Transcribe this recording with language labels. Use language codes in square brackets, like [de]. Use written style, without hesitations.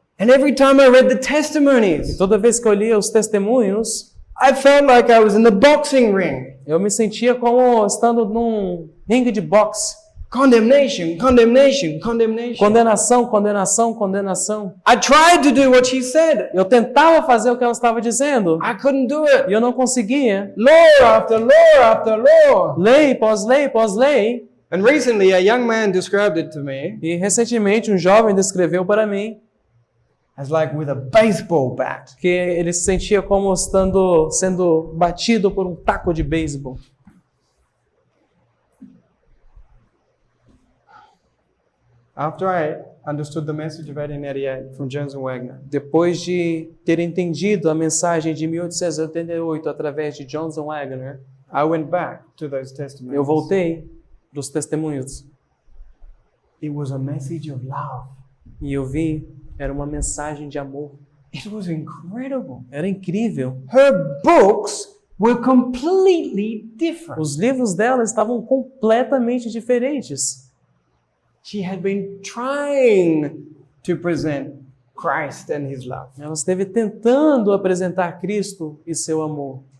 [en] And every time I read the testimonies, [pt] Toda vez que eu lia os testemunhos, [en] I felt like I was in the boxing ring. [pt] eu me sentia como estando num ringue de boxe. [en] Condemnation, condemnation, condemnation. [pt] Condenação, condenação, condenação. [en] I tried to do what she said. [pt] Eu tentava fazer o que ela estava dizendo [en] I couldn't do it. [pt] e eu não conseguia. [en] Law after law after law. [pt] Lei pós lei pós lei. [en] And recently a young man described it to me [pt] E recentemente um jovem descreveu para mim [en] as like with a baseball bat. [pt] que ele se sentia como sendo batido por um taco de beisebol. [en] After I understood the message of 1888 from Jones and Wagner, [pt] Depois de ter entendido a mensagem de 1888 através de Jones and Wagner, [en] I went back to those testimonies. [pt] eu voltei dos testemunhos [en] It was a message of love. [pt] e eu vi, era uma mensagem de amor. [en] It was incredible. [pt] Era incrível. [en] Her books were completely different. [pt] Os livros dela estavam completamente diferentes. [en] She had been trying to present Christ and his love. [pt] Ela esteve tentando apresentar Cristo e seu amor,